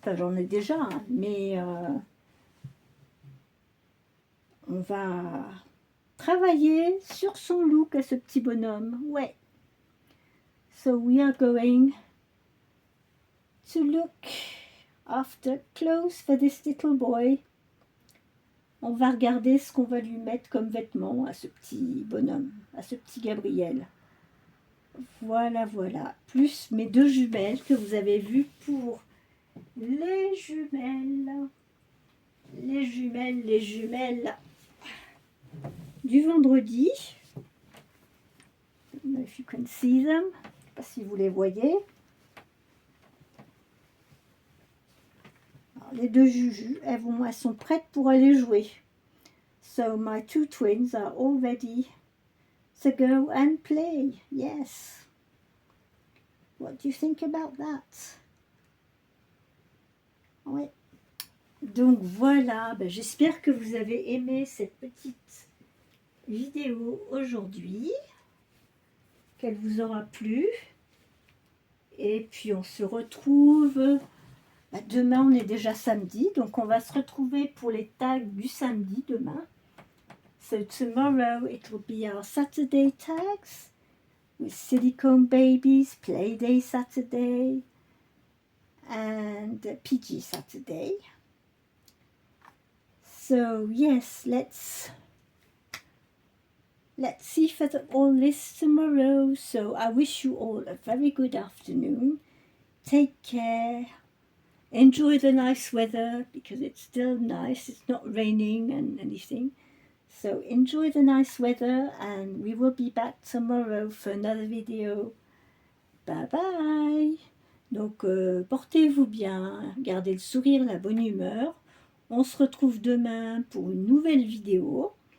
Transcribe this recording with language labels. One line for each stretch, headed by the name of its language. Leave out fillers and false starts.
French: Enfin, j'en ai déjà, hein, mais on va travailler sur son look à ce petit bonhomme. Ouais.
English: So we are going to look after clothes for this little boy.
French: On va regarder ce qu'on va lui mettre comme vêtements à ce petit bonhomme, à ce petit Gabriel. Voilà, voilà. Plus mes deux jumelles que vous avez vues pour les jumelles. Les jumelles du vendredi.
English: If you can see them.
French: Je ne sais pas si vous les voyez. Alors, les deux jujus, elles sont prêtes pour aller jouer.
English: So my two twins are all ready to go and play. Yes. What do you think about that?
French: Oui. Donc voilà, j'espère que vous avez aimé cette petite vidéo aujourd'hui, qu'elle vous aura plu. Et puis on se retrouve demain, on est déjà samedi, donc on va se retrouver pour les tags du samedi demain.
English: So tomorrow it will be our Saturday tags with Silicone Babies, Playday Saturday and PG Saturday. So yes, let's see for all this tomorrow. So I wish you all a very good afternoon. Take care. Enjoy the nice weather because it's still nice. It's not raining and anything. So enjoy the nice weather and we will be back tomorrow for another video. Bye bye.
French: Donc portez-vous bien, gardez le sourire, la bonne humeur. On se retrouve demain pour une nouvelle vidéo.